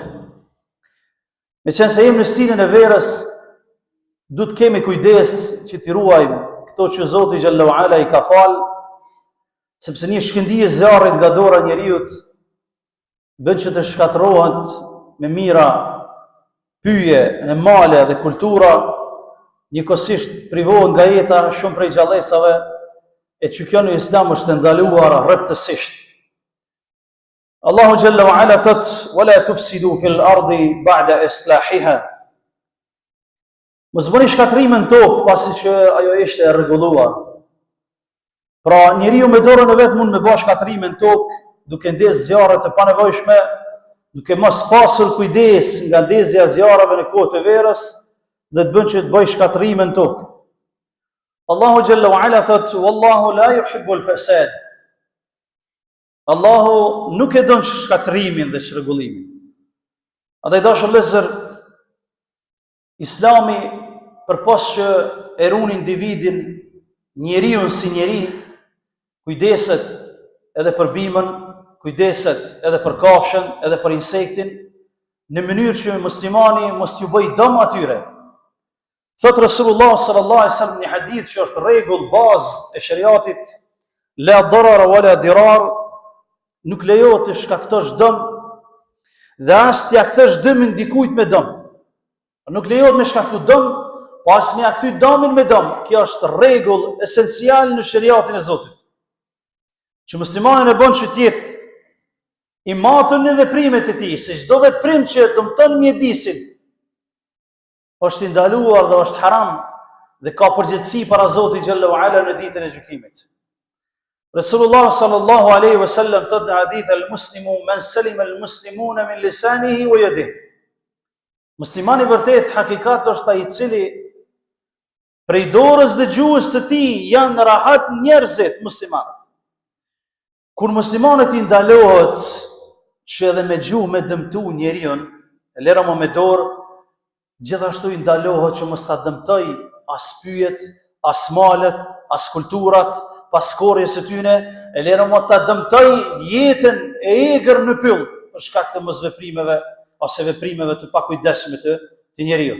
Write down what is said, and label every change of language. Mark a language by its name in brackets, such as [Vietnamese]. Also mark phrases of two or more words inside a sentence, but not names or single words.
[Albanian] Me qenë se jemi në stinën e verës, du të kemi kujdes që t'i ruajmë këto që Zoti [Arabic] جل وعلا [Albanian] i ka falë, sepse një shkëndije zjarrit nga dora njeriut bën që të shkatërrohen me mira pyje, me male dhe kultura, njëkohësisht privohen nga jeta shumë prej gjallësave, e që kjo në Islam është ndaluar rreptësisht. Allahu [Arabic] جل وعلا [Albanian] thot: [Arabic] "ولا تفسدوا في الأرض بعد إصلاحها." [Albanian] Mos bëni shkatrime në tokë pasi që ajo ishte e rregulluar. Pra njeriu me dorën e vet mund me bëj shkatrime në tokë, duke ndezë zjarre të panevojshme, duke mos pasur kujdes nga ndezja e zjarreve në kohë të verës, dhe të bën që të bëj shkatrime në tokë. Allahu [Arabic] جل وعلا [Albanian] thot: [Arabic] "والله لا يحب الفساد." [Albanian] Allahu nuk e don shkatrimin dhe çrregullimin. Andaj dashur vëllezër, Islami, përpos që e ruan individin, njeriun si njeri, kujdeset edhe për bimën, kujdeset edhe për kafshën, edhe për insektin, në mënyrë që muslimani mos t'ju bëj dëm atyre. Thot [Arabic] رسول الله صلى الله عليه وسلم [Albanian] në hadith që është rregull bazë e shariatit: [Arabic] لا ضرر ولا ضرار, [Albanian] nuk lejohet të shkaktosh dëm dhe as t'ia kthesh dëmin dikujt me dëm. Nuk lejohet me shkaktu dëm, po as me ia kthy dëmin me dëm. Kjo është rregull esencial në shariatin e Zotit, që muslimani e bën që të jetë i matën në veprimet e tij, se çdo veprim që dëmton mjedisin është i ndaluar dhe është haram dhe ka përgjegjësi para Zotit [Arabic] جل وعلا [Albanian] në ditën e gjykimit. [Arabic] رسول الله صلى الله عليه وسلم [Albanian] thot në hadith: [Arabic] "المسلم من سلم المسلمون من لسانه ويده." [Albanian] Muslimani vërtet hakikat është ai i cili prej dorës dhe gjuhës së tij janë rahat njerëzit muslimanët. Kur muslimanët i ndalohet që edhe me gjuhë me dëmtu njeriun, e lera më me dorë, gjithashtu i ndalohet që mos ta dëmtoj as pyjet, as malet, as kulturat, pas korjes së tyre, e lera më ta dëmtoj jetën e egër në pyll për shkak të mosveprimeve ose veprimeve të pakujdesshme të njeriut.